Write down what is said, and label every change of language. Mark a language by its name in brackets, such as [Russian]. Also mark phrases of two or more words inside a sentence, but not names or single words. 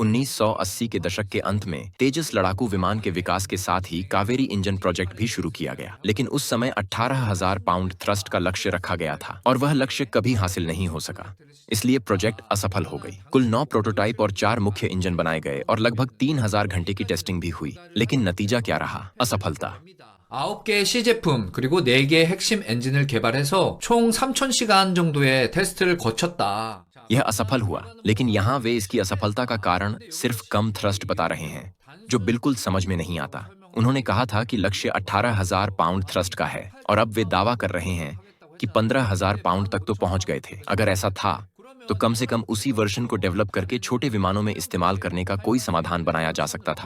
[Hindi] 1980 के दशक के अंत में तेजस लड़ाकू विमान के विकास के साथ ही कावेरी इंजन प्रोजेक्ट भी शुरू किया गया, लेकिन उस समय 18,000 [English] pound thrust [Hindi] का लक्ष्य रखा गया था और वह लक्ष्य कभी हासिल नहीं हो सका। इसलिए प्रोजेक्ट असफल हो गई। कुल 9 प्रोटोटाइप और 4 मुख्य इंजन बनाए गए और लगभग 3,000 घंटे की टेस्टिंग भी हुई, लेकिन नतीजा क्या रहा? असफलता। [Korean] 9개의 시제품 그리고 4개의 핵심 엔진을 개발해서 총 3,000시간 정도의 테스트를 거쳤다. [Hindi] यह असफल हुआ, लेकिन यहाँ वे इसकी असफलता का कारण सिर्फ कम थ्रस्ट बता रहे हैं, जो बिल्कुल समझ में नहीं आता। उन्होंने कहा था कि लक्ष्य 18,000 [English] pound thrust [Hindi] का है और अब वे दावा कर रहे हैं कि 15,000 पाउंड तक तो पहुंच गए थे। अगर ऐसा था तो कम से कम उसी वर्जन को डेवलप करके छोटे विमानों में इस्तेमाल करने का कोई समाधान बनाया जा सकता था।